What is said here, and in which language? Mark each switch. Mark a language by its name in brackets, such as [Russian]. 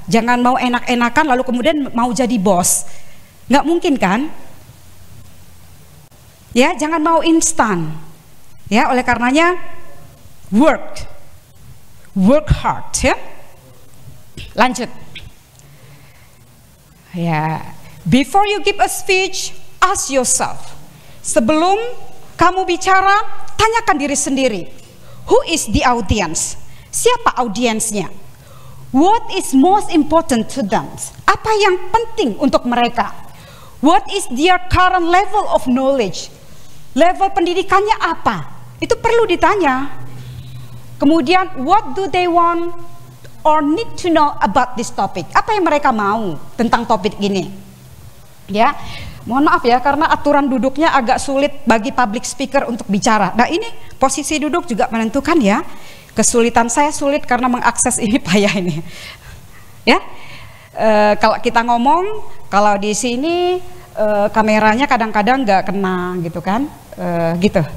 [Indonesian] Jangan mau enak-enakan lalu kemudian mau jadi bos. Nggak mungkin kan? Ya, jangan mau instan. Ya, oleh karenanya [English] work hard, [Indonesian] ya. Lanjut. Ya, [English] before you give a speech, ask yourself. Sebelum kamu bicara, tanyakan diri sendiri. Who is the audience? [Indonesian] Siapa audiensnya? [English] What is most important to them? [Indonesian] Apa yang penting untuk mereka? [English] What is their current level of knowledge? [Indonesian] Level pendidikannya apa? Itu perlu ditanya. Kemudian, [English] what do they want or need to know about this topic? [Indonesian] Apa yang mereka mau tentang topik ini? Ya, mohon maaf ya, karena aturan duduknya agak sulit bagi public speaker untuk bicara. Nah, ini posisi duduk juga menentukan ya. Kesulitan saya sulit karena mengakses ini payah ini. Ya, kalau kita ngomong, kalau di sini kameranya kadang-kadang nggak kena gitu kan, gitu.